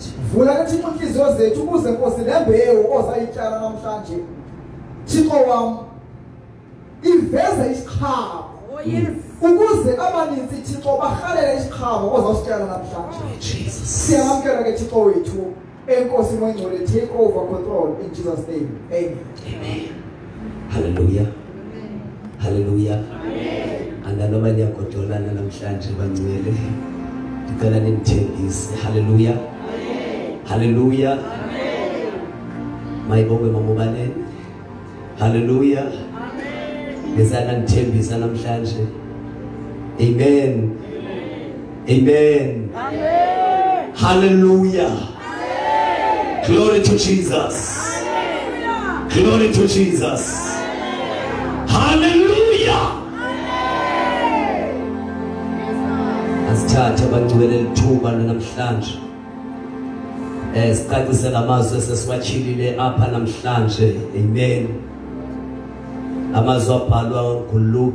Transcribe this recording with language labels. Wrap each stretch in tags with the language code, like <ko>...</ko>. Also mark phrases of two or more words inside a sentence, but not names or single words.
<xh>Vula ke Thixo inhliziyo zethu ukuze Nkosi lembewu ozayityala namhlanje. Thixo wami iveze isiqhamo.</xh> <en>Oh yes.</en> <xh>Ukuze abaninzi Thixo bahalele isiqhamo ozawusityala namhlanje. Jesus. Siyamkela ke Thixo wethu enkosi ngcwele,</xh> <en>take over control in Jesus name.</en> <xh>Amen. Amen. Hallelujah. Hallelujah. Andanoma niyagodolana namhlanje bangcwele. Ndicela ninithembise. Hallelujah. Hallelujah. Mayibonge mamobaleni. Hallelujah. Ngizana nithembisa namhlanje. Amen. Amen.</xh> <en>Hallelujah. Glory to Jesus. Glory to Jesus.</en> <xh>Hallelujah. Asithathe abangcwele lithuba namhlanje. Sicacise amazwi esesiwachilile apha namhlanje. Amen. Amazwi abhalwa nguLuke.</xh>